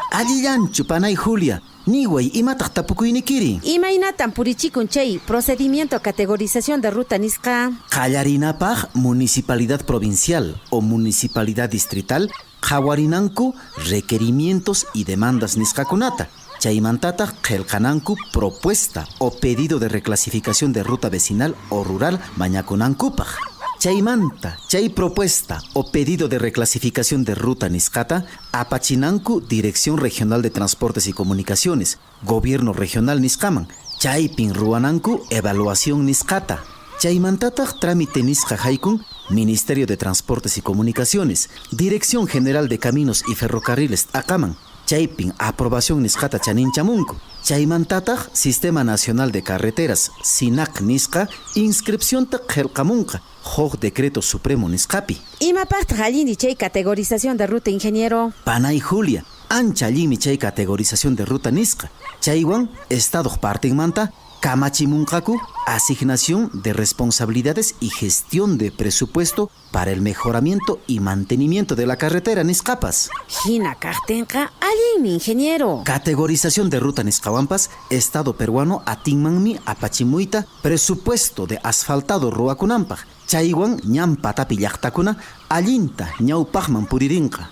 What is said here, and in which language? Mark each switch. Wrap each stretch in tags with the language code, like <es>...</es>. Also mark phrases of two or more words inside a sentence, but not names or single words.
<qu>Allillanchu panay Julia, niway imataq tapukuynikiri. Imaynatan purichikun chay</qu> <es>procedimiento categorización de ruta</es> <qu>nisqa. Qallarinapaq</qu> <es>municipalidad provincial o municipalidad distrital</es> <qu>qawarinanku</qu> <es>requerimientos y demandas</es> <qu>nisqakunata. Chaymantataq qillqananku</qu> <es>propuesta o pedido de reclasificación de ruta vecinal o rural</es> <qu>mañakunankupaq. Chaymanta, chay</qu> <es>propuesta o pedido de reclasificación de ruta</es> <qu>niscata, apachinanku Dirección Regional de Transportes y Comunicaciones, Gobierno Regional Niscaman, chaypin ruananku evaluación niscata. Chaymantataq trámite nisqa haykun, Ministerio de Transportes y Comunicaciones, Dirección General de Caminos y Ferrocarriles Akaman, chaypin aprobación nisqata chaninchamunku. Chaymantataq Sistema Nacional de Carreteras, SINAC nisqa, inscripción qelqamunqa, Hoj Decreto Supremo nisqapi. Imapaqtaq allini chay</qu> <es>categorización de ruta,</es> <qu>ingeniero. Panay Julia, ancha allimi chay</qu> <es>categorización de ruta</es> <qu>nisqa. Chaywan, Estado partinmanta, kamachimunqaku,</qu> <es>asignación de responsabilidades y gestión de presupuesto para el mejoramiento y mantenimiento de la carretera nisqapas.</es> <qu>Hina kaqtinqa allimi, ingeniero.</qu> <es>Categorización de ruta</es> <qu>nisqawampas, Estado peruano atinmanmi apachimuyta</qu> <es>presupuesto de asfaltado</es> <qu>ruakunampaq. Chaywan ñan patapi llaqtakuna allinta ñawpaqman puririnqa.</qu>